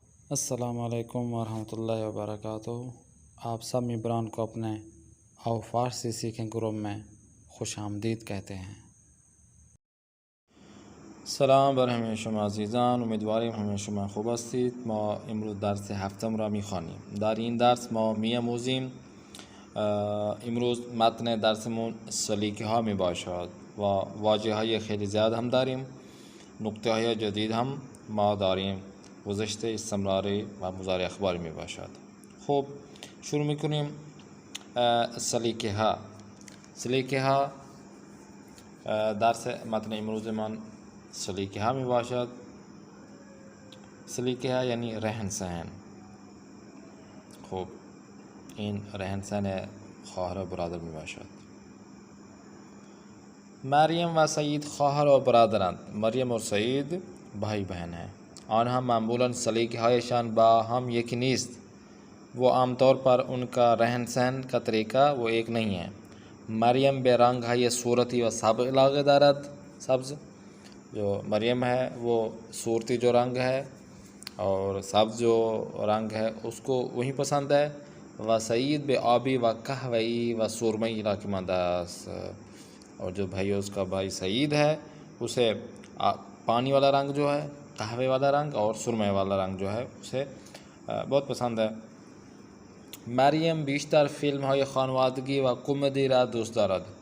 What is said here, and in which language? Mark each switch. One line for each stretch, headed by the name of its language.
Urdu: السلام علیکم ورحمۃ اللہ وبرکاتہ۔ آپ سب ممبران کو اپنے آو فارسی سیکھیں گروپ میں خوش آمدید کہتے ہیں۔
Persian: سلام بر همه شما عزیزان، امیدواریم همه شما خوب هستید. ما امروز درس هفتم را میخوانیم. در این درس ما میآموزیم امروز متن درسمون سلیقه ها می باشد و واژه های خیلی زیاد هم داریم، نکته های جدید هم ما داریم، گذشته، استمراری و مضارع اخباری می باشد. خب شروع میکنیم. سلیقه ها درس متن امروز من سلیقه ها می باشد. سلیقه ها یعنی رهن سهن. خب این رهن سهن خواهر و برادر می باشد. مریم و سعید خواهر و برادرند.
Urdu: مریم و سعید بھائی بہن ہیں.
Persian: آنها معمولاً سلیقه هایشان با هم یکی نیست.
Urdu: وہ عام طور پر ان کا رہن سہن کا طریقہ وہ ایک نہیں ہے.
Persian: مریم به رنگ های صورتی و سبز علاقه دارد.
Urdu: سبز جو مریم ہے وہ صورتی جو رنگ ہے اور سبز جو رنگ ہے اس کو وہی پسند ہے.
Persian: و سعید به آبی و قهوه‌ای و سرمئی علاقه مند است.
Urdu: اور جو بھائی اس کا بھائی سعید ہے اسے پانی والا رنگ جو ہے، قہوے والا رنگ اور سرمے والا رنگ جو ہے اسے بہت پسند ہے.
Persian: مریم بیشتر فیلم های خانوادگی و کمدی را دوست دارد.